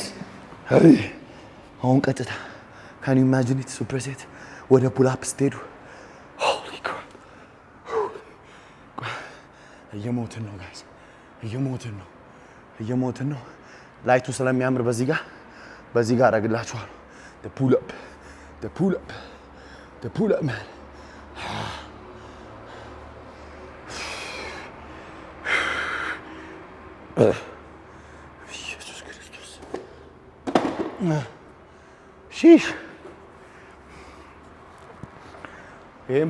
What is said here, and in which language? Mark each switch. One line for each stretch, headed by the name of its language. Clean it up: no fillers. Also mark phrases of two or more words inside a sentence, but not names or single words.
Amharic: አሁን ቀጥታ
English: can you imagine it super set ወደ pull up ስትሄዱ holy crap
Amharic: እየሞትን ነው
English: guys
Amharic: እየሞትን ነው ላይቱ ስለሚያምር በዚህ ጋር አደርግላችኋለሁ
English: the pull up man
Amharic: ኢየሱስ ክርስቶስ ሺሽ ይህም